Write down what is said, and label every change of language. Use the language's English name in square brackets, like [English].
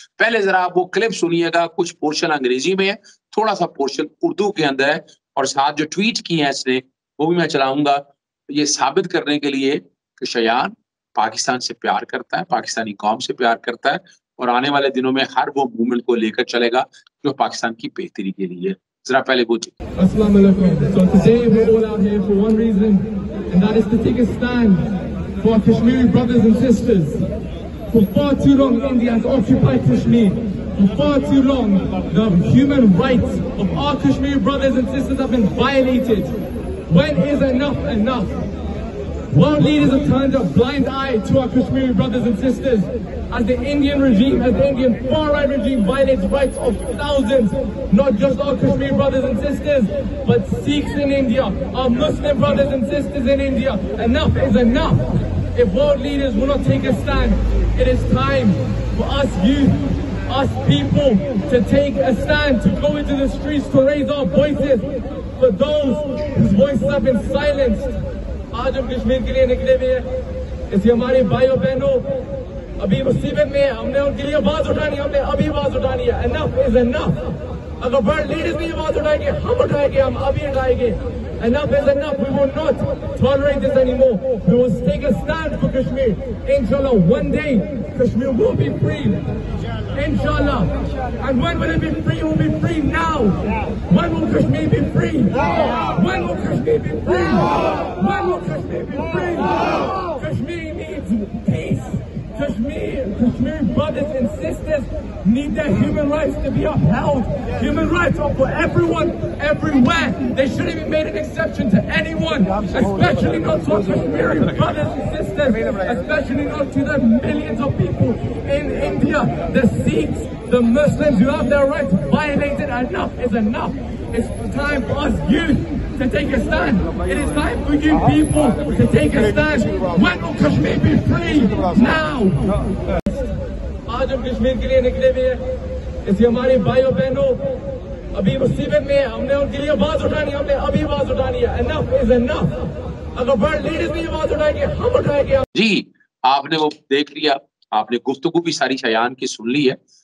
[Hindi] पहले जरा आप वो क्लिप सुनिएगा, कुछ पोर्शन अंग्रेजी में है, थोड़ा सा पोर्शन उर्दू के अंदर है, और साथ जो ट्वीट की है इसने वो भी मैं चलाऊंगा, ये साबित करने के लिए कि शयान पाकिस्तान से प्यार करता है, पाकिस्तानी कौम से प्यार करता है, और आने वाले दिनों में हर वो मूवमेंट को लेकर चलेगा जो पाकिस्तान की बेहतरी के लिए है। जरा पहले वो [English] Assalamu alaikum. So today we're all out here for one reason, and that is to take a stand for our Kashmiri brothers and sisters. For far too long, India has occupied Kashmir. For far too long, the human rights of our Kashmiri brothers and sisters have been violated. When is enough enough? World leaders have turned a blind eye to our Kashmiri brothers and sisters as the Indian regime, as the Indian far-right regime violates rights of thousands, not just our Kashmiri brothers and sisters, but Sikhs in India, our Muslim brothers and sisters in India. Enough is enough. If world leaders will not take a stand, it is time for us youth, us people, to take a stand, to go into the streets, to raise our voices for those whose voices have been silenced. [Hindi] आज हम कश्मीर के लिए निकले हुए हैं, इसलिए हमारे भाइयों बहनों अभी मुसीबत में, हमने उनके लिए आवाज उठानी, हमने अभी आवाज उठानी है। [English] Enough is enough. [Hindi] अगर वर्ल्ड लीडर्स भी आवाज उठाएंगे, हम उठाएंगे, हम अभी उठाएंगे। [English] Enough is enough. We will not tolerate this anymore. We will take a stand for Kashmir. Inshallah, one day Kashmir will be free. Inshallah. And when will it be free? It will be free now. When will Kashmir be free? When will Kashmir be free? When will Kashmir be free? Kashmir needs peace. Kashmir brothers and sisters need their human rights to be upheld. Human rights are for everyone, everywhere. They shouldn't be made an exception to anyone, especially not to our Kashmiri brothers and sisters, especially not to the millions of people in India, the Sikhs, the Muslims who have their rights violated. Enough is enough. It's time for us youth to take a stand. It is time for you people to take a stand. When will Kashmir be free? Now. [Hindi] आज हम कश्मीर के लिए निकले हुए हैं, इसलिए हमारे भाइयों बहनों अभी मुसीबत में, हमने उनके लिए आवाज उठानी, हमने अभी आवाज उठानी है। [English] Enough is enough. [Hindi] अगर वर्ल्ड लीडर्स भी आवाज उठाएंगे, हम उठाएंगे। जी, आपने वो देख लिया, आपने गुफ्तगू भी सारी शयान की सुन ली है।